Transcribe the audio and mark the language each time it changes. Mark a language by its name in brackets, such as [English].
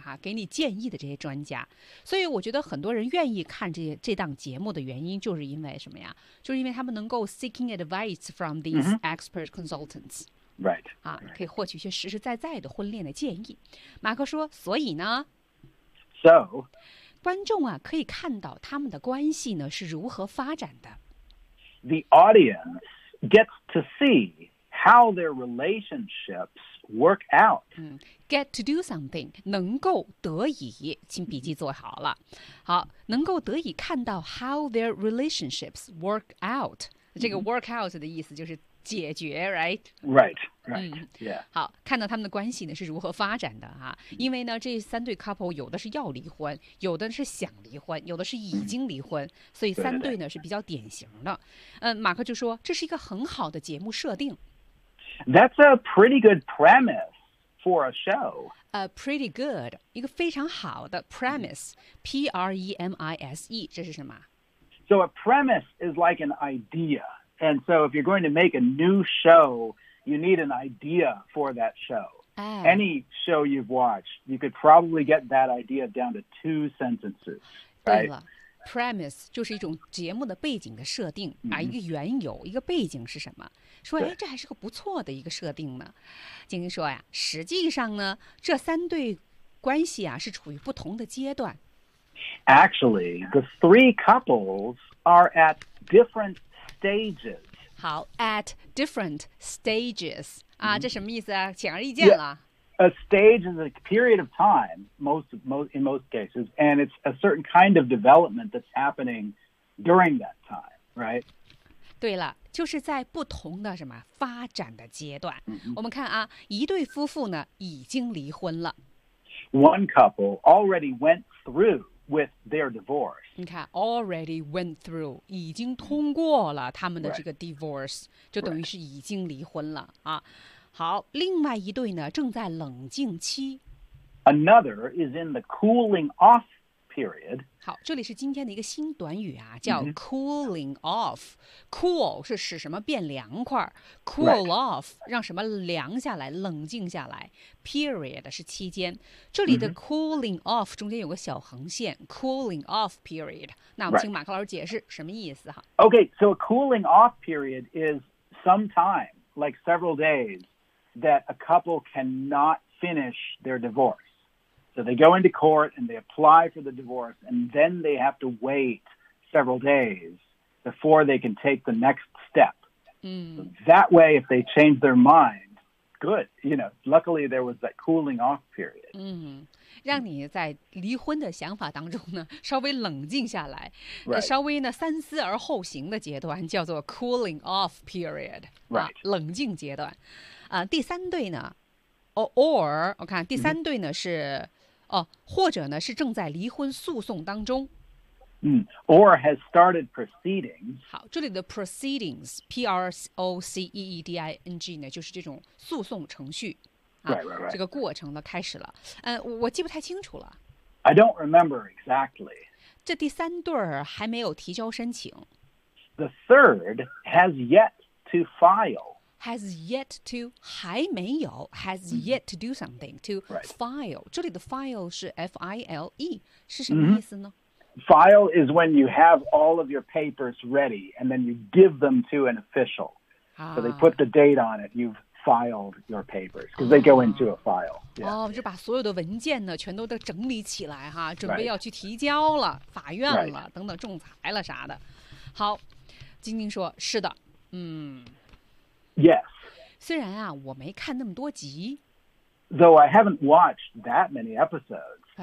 [Chinese] 哈，给你建议的这些专家所以我觉得很多人愿意看这档节目的原因就是因为什么呀就是因为他们能够 [English] seeking advice from these、 mm-hmm. expert consultants Right. [Chinese] 啊，可以获取一些实实在在的婚恋的建议。马克说：“所以呢 [English] ，So， [Chinese] 观众啊可以看到他们的关系呢是如何发展的。 [English] The audience gets to see how their relationships work out. [Chinese] 嗯 ， [English] get to do something [Chinese] 能够得以，请笔记做好了。好，能够得以看到 [English] how their relationships work out.、 Mm-hmm. [Chinese] 这个 work out 的意思就是。” 解决 ，right, [English] right, right.、嗯、 yeah. [Chinese] 好，看到他们的关系呢是如何发展的哈、啊？因为呢，这三对 couple 有的是要离婚，有的是想离婚，有的是已经离婚，所以三对呢是比较典型的。嗯，马克就说这是一个很好的节目设定。 [English] That's a pretty good premise for a show. A pretty good, [Chinese] 一个非常好的 premise, P-R-E-M-I-S-E, 这是什么 [English] ？So a premise is like an idea. And so if you're going to make a new show, you need an idea for that show.、哎、 Any show you've watched, you could probably get that idea down to two sentences. [Chinese] 对了 ,premise 就是一种节目的背景的设定、 mm-hmm. 啊、一个缘由一个背景是什么说、哎、这还是个不错的一个设定呢。晶晶说呀实际上呢这三对关系啊是处于不同的阶段。 [English] Actually, the three couples are at different stages. 好 at different stages.、 Mm-hmm. [Chinese] 啊这什么意思啊显而易见了。 [English] Yeah. A stage is a period of time, in most cases, and it's a certain kind of development that's happening during that time, right? [Chinese] 对了，就是在不同的什么发展的阶段。 Mm-hmm. 我们看啊，一对夫妇呢已经离婚了。 [English] One couple already went through with their divorce. [Chinese] 你看 ， [English] already went through [Chinese] 已经通过了他们的这个 divorce， [English] Right. [Chinese] 就等于是已经离婚了啊。好，另外一对呢正在冷静期。 [English] Another is in the cooling off period. [Chinese] 好，这里是今天的一个新短语啊，叫 cooling off. Cool 是使什么变凉快 ，cool off 让什么凉下来、冷静下来。 Period 是期间，这里的 cooling off 中间有个小横线 ，cooling off period. 那我们请马克老师解释什么意思哈 [English] ？Okay, so a cooling off period is some time, like several days, that a couple cannot finish their divorce. So they go into court and they apply for the divorce and then they have to wait several days before they can take the next step.、 Mm. So、that way, if they change their mind, good. You know, luckily there was that cooling off period.、 Mm. [Chinese] 让你在离婚的想法当中呢稍微冷静下来、 [English] right. [Chinese] 稍微呢三思而后行的阶段叫做 cooling off period、 [English] right. [Chinese] 啊、冷静阶段、啊、第三对呢 or 我看第三对呢、mm. 是、哦、或者呢是正在离婚诉讼当中、 [English] mm. or has started proceedings [Chinese] 好这里的 proceedings P-R-O-C-E-E-D-I-N-G 呢就是这种诉讼程序 [English] Right, right, right. [Chinese] 这个过程呢开始了，我记不太清楚了。 [English] I don't remember exactly. [Chinese] 这第三对儿还没有提交申请。 [English] The third has yet to file. Has yet to [Chinese] 还没有 [English] has yet to do something to、 right. [Chinese] file. 这里的 file 是 file 是什么意思呢、 mm-hmm. [English] ？File is when you have all of your papers ready and then you give them to an official.、啊、 so they put the date on it. You've filed your papers because they go into a file. 哦、yeah. [Chinese] oh, ，就把所有的文件呢，全都得整理起来哈，准备要去提交了、 [English] right. [Chinese] 法院了、 [English] right. [Chinese] 等等仲裁了啥的。好，晶晶说：“是的，嗯 [English] ，Yes。 [Chinese] 虽然啊，我没看那么多集 [English] ，Though I haven't watched that many episodes.”